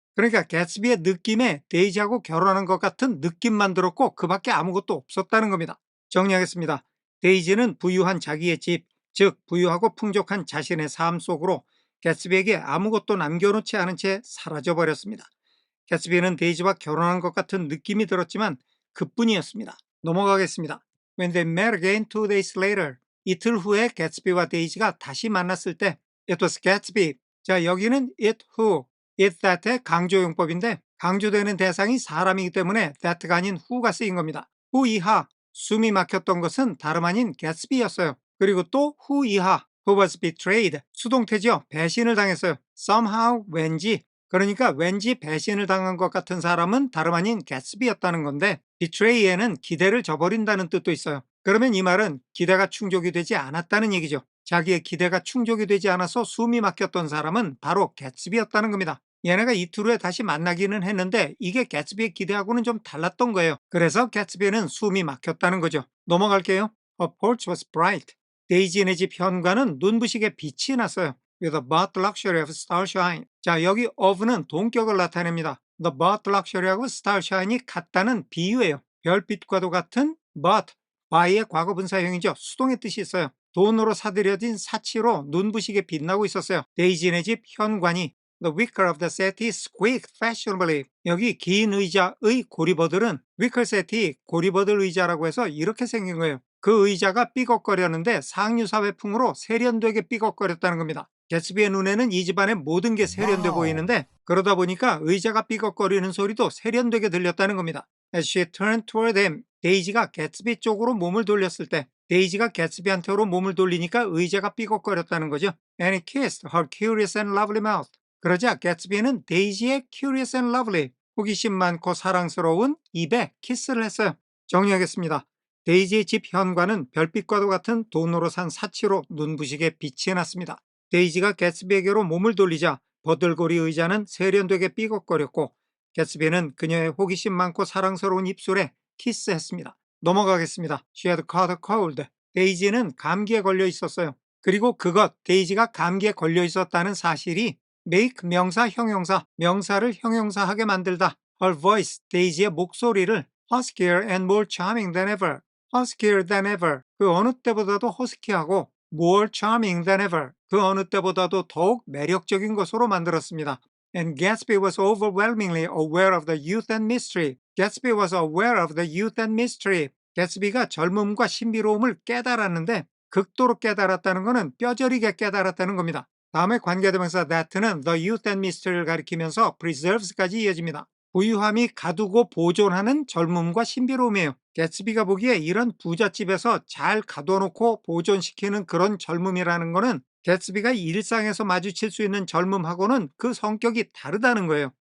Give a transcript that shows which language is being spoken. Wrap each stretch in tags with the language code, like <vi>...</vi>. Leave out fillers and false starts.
<ko>그러니까 개츠비의 느낌에 데이지하고 결혼한 것 같은 느낌만 들었고 그 밖에 아무것도 없었다는 겁니다. 정리하겠습니다. 데이지는 부유한 자기의 집, 즉 부유하고 풍족한 자신의 삶 속으로 개츠비에게 아무것도 남겨놓지 않은 채 사라져버렸습니다. 개츠비는 데이지와 결혼한 것 같은 느낌이 들었지만 그뿐이었습니다. 넘어가겠습니다.</ko> <en>When they met again 2 days later,</en> <ko>이틀 후에 개츠비와 데이지가 다시 만났을 때</ko> <en>It was Gatsby.</en> <ko>자, 여기는 it who, it that의 강조용법인데 강조되는 대상이 사람이기 때문에 that가 아닌 who가 쓰인 겁니다. who 이하, 숨이 막혔던 것은 다름 아닌 개츠비였어요. 그리고 또 who 이하,</ko> <en>who was betrayed,</en> <ko>수동태죠. 배신을 당했어요. somehow, 왠지, 그러니까 왠지 배신을 당한 것 같은 사람은 다름 아닌 개츠비였다는 건데 betray에는 기대를 저버린다는 뜻도 있어요. 그러면 이 말은 기대가 충족이 되지 않았다는 얘기죠. 자기의 기대가 충족이 되지 않아서 숨이 막혔던 사람은 바로 개츠비였다는 겁니다. 얘네가 이틀 후에 다시 만나기는 했는데 이게 개츠비의 기대하고는 좀 달랐던 거예요. 그래서 개츠비는 숨이 막혔다는 거죠. 넘어갈게요.</ko> <en>Her porch was bright.</en> <ko>데이지네 집 현관은 눈부시게 빛이 났어요.</ko> <en>With a but luxury of starshine.</en> <ko>자, 여기 of는 동격을 나타냅니다.</ko> <en>The but luxury</en> <ko>하고 starshine이 같다는 비유예요. 별빛과도 같은 but, by의 과거분사형이죠. 수동의 뜻이 있어요. 돈으로 사들여진 사치로 눈부시게 빛나고 있었어요. 데이지네 집 현관이</ko> <en>The wicker of the settee squeaked fashionably.</en> <ko>여기 긴 의자의 고리버들은 wicker settee, 고리버들 의자라고 해서 이렇게 생긴 거예요. 그 의자가 삐걱거렸는데 상류사회풍으로 세련되게 삐걱거렸다는 겁니다. 개츠비의 눈에는 이 집안의 모든 게 세련돼 보이는데 그러다 보니까 의자가 삐걱거리는 소리도 세련되게 들렸다는 겁니다.</ko> <en>As she turned toward him,</en> <ko>데이지가 개츠비 쪽으로 몸을 돌렸을 때 데이지가 개츠비한테로 몸을 돌리니까 의자가 삐걱거렸다는 거죠.</ko> <en>And he kissed her curious and lovely mouth.</en> <ko>그러자 개츠비는 데이지의</ko> <en>curious and lovely,</en> <ko>호기심 많고 사랑스러운 입에 키스를 했어요. 정리하겠습니다. 데이지의 집 현관은 별빛과도 같은 돈으로 산 사치로 눈부시게 빛이 났습니다. 데이지가 개츠비에게로 몸을 돌리자 버들고리 의자는 세련되게 삐걱거렸고 개츠비는 그녀의 호기심 많고 사랑스러운 입술에 키스했습니다. 넘어가겠습니다.</ko> <en>She had caught a cold.</en> <ko>데이지는 감기에 걸려 있었어요. 그리고 그것, 데이지가 감기에 걸려 있었다는 사실이 make 명사 형용사, 명사를 형용사하게 만들다.</ko> <en>Her voice,</en> <ko>데이지의 목소리를</ko> <en>huskier and more charming than ever. huskier than ever,</en> <ko>그 어느 때보다도 허스키하고</ko> <en>more charming than ever,</en> <ko>그 어느 때보다도 더욱 매력적인 것으로 만들었습니다.</ko> <en>And Gatsby was overwhelmingly aware of the youth and mystery. Gatsby was aware of the youth and mystery.</en> <ko>개츠비가 젊음과 신비로움을 깨달았는데 극도로 깨달았다는 것은 뼈저리게 깨달았다는 겁니다. 다음에 관계대명사 that는 the youth and mystery를 가리키면서 preserves까지 이어집니다. 부유함이 가두고 보존하는 젊음과 신비로움이에요. 개츠비가 보기에 이런 부잣집에서 잘 가둬놓고 보존시키는 그런 젊음이라는 거는 개츠비가 일상에서 마주칠 수 있는 젊음하고는 그 성격이 다르다는 거예요.</ko>